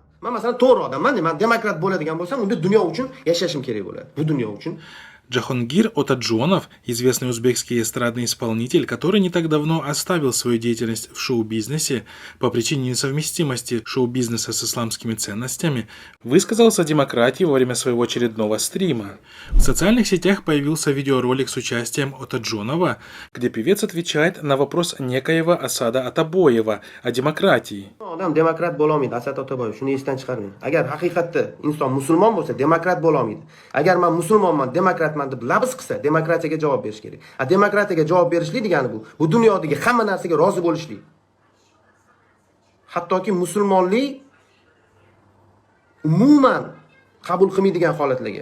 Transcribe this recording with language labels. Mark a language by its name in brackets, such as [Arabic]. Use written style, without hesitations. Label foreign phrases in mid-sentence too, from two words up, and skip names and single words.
[Uzbek] Men masalan to'g'ri odamman, men demokrat bo'ladigan bo'lsam, unda dunyo uchun yashashim kerak bo'ladi. Bu dunyo uchun. [Russian] Джахангир Отаджонов, известный узбекский эстрадный исполнитель, который не так давно оставил свою деятельность в шоу-бизнесе по причине несовместимости шоу-бизнеса с исламскими ценностями, высказался о демократии во время своего очередного стрима. В социальных сетях появился видеоролик с участием Отаджонова, где певец отвечает на вопрос некоего Асада Атабоева о демократии. [Uzbek] Odam demokrat bo'la olmaydi, Asad Otaboyev, shuni esdan chiqarmang. Agar haqiqatda inson musulmon bo'lsa, demokrat bo'la olmaydi. Agar men musulmonman, demokratman deb labz qilsa, demokratiyaga javob berish kerak. Demokratiyaga javob berishlik degani bu dunyodagi hamma narsaga rozi bo'lishlik. Hattoki musulmonlik umuman qabul qilmaydigan holatlarga.